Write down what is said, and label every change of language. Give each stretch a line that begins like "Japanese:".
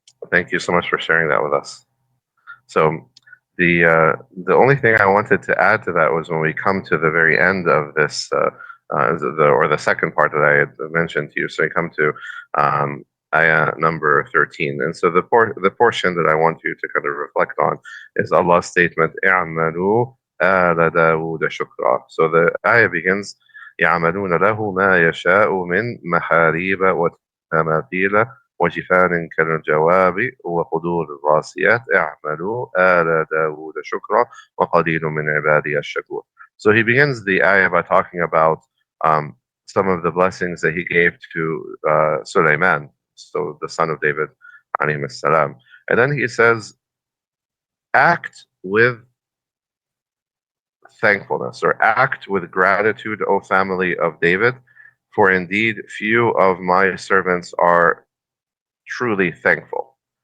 English: Thank you so much for sharing that with us. So the only thing I wanted to add to that was when we come to the very end of this, the second part that I had mentioned to you. So we come to ayah number 13, and so the portion that I want you to kind of reflect on is Allah's statement,
Arabic: "I'malu ala Dawood shukra."
English: So the ayah begins,
Arabic: "يعملون له ما يشاء من محاريب وتماثيل وجفان كالجواب وقدور الراسيات اعملوا آل داود شكرا وقليل من عبادي الشكور."
English: So he begins the ayah by talking about some of the blessings that he gave to Sulaiman, so the son of David, alayhi salam. And then he says, act with thankfulness, or act with gratitude, O family of David, for indeed few of my servants are truly thankful.